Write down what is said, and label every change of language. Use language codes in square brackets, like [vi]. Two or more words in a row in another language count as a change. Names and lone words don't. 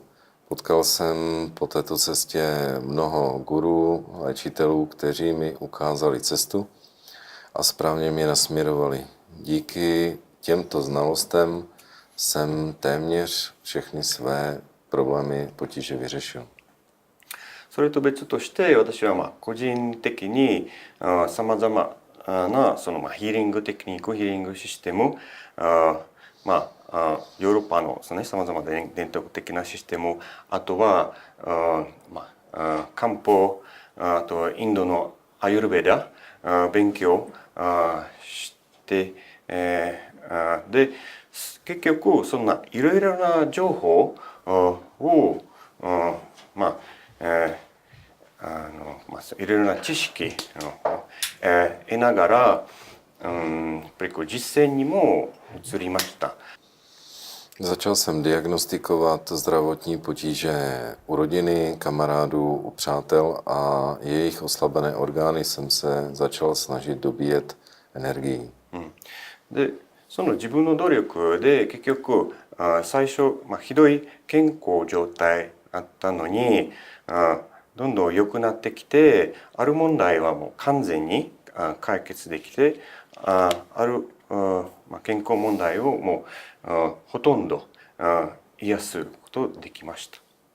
[cs] Potkal jsem po této cestě mnoho gurů, léčitelů, kteří mi ukázali cestu a správně mě nasměrovali. Díky těmto znalostem jsem téměř všechny své problémy, potíže vyřešil. [ja] それと別として私は個人的にさまざまなそのヒーリングテクニック、ヒーリングシステム、ヨーロッパのさまざまな伝統的なシステム、あとは漢方、あとインドのアユルベーダ勉強してで結局そんないろいろな情報をいろいろな知識を得ながらやっぱり実践にも移りました。 [cs] Začal jsem diagnostikovat zdravotní potíže u rodiny, kamarádů, u přátel a jejich oslabené orgány jsem se začal snažit dobíjet energií. [ja] でその自分の努力で結局最初ひどい健康状態だったのにどんどん良くなってきてある問題はもう完全に解決できてある健康問題をもうほとんど癒すことできました。